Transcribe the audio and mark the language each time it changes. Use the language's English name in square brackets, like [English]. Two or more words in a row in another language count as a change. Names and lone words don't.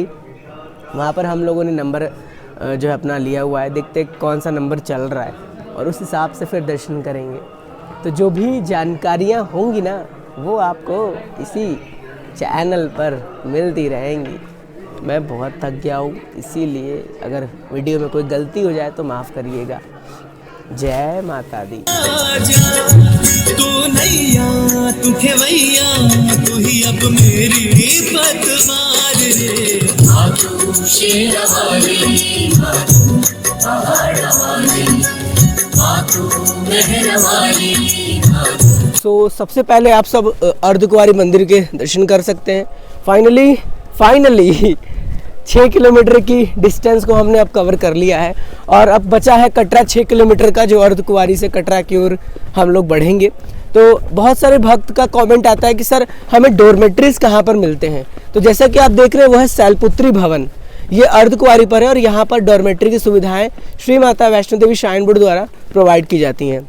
[Hindi] वहाँ पर हम लोगों ने नंबर जो है अपना लिया हुआ है, देखते हैं कौन सा नंबर चल रहा है, और उस हिसाब से फिर दर्शन करेंगे। तो जो भी जानकारियाँ होंगी ना वो आपको इसी चैनल पर मिलती रहेंगी। मैं बहुत थक गया हूँ, इसीलिए अगर वीडियो में कोई गलती हो जाए तो माफ़ करिएगा। जय माता दी। तू नैया तू खेवैया तू ही अब मेरी पतवार रे, मातू शेरवाली मातू पहाड़वाली मातू मेहरवाली। सो सबसे पहले आप सब अर्धकुंवारी मंदिर के दर्शन कर सकते हैं। फाइनली 6 किलोमीटर की डिस्टेंस को हमने अब कवर कर लिया है, और अब बचा है कटरा 6 किलोमीटर का, जो अर्धकुंवारी से कटरा की ओर हम लोग बढ़ेंगे। तो बहुत सारे भक्त का कमेंट आता है कि सर हमें डॉर्मेट्रीज कहाँ पर मिलते हैं, तो जैसा कि आप देख रहे हैं वो है शैलपुत्री भवन, ये अर्धकुंवारी पर है, और यहाँ पर डॉर्मेट्री की सुविधाएं श्री माता वैष्णो देवी श्राइन बोर्ड द्वारा प्रोवाइड की जाती हैं।